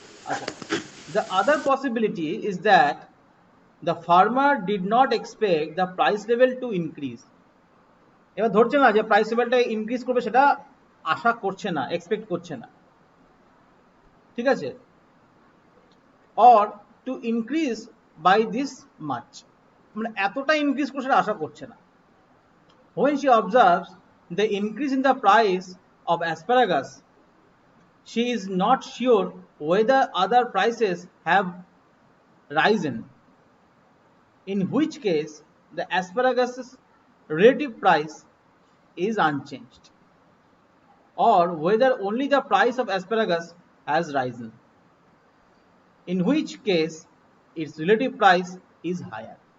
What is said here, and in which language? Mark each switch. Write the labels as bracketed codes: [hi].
[en] আচ্ছা, the other possibility is that the farmer did not expect the price level to increase. [bn] এবার ধরছে না যে প্রাইস লেভেলটা ইনক্রিজ করবে, সেটা আশা করছে না, এক্সপেক্ট করছে না, ঠিক আছে? [en] or to increase by this much, [bn] মানে এতটা ইনক্রিজ করছে সেটা আশা করছে না। [en] when she observes the increase in the price of asparagus, she is not sure whether other prices have risen, in which case the asparagus' relative price is unchanged, or whether only the price of asparagus has risen, in which case its relative price is higher.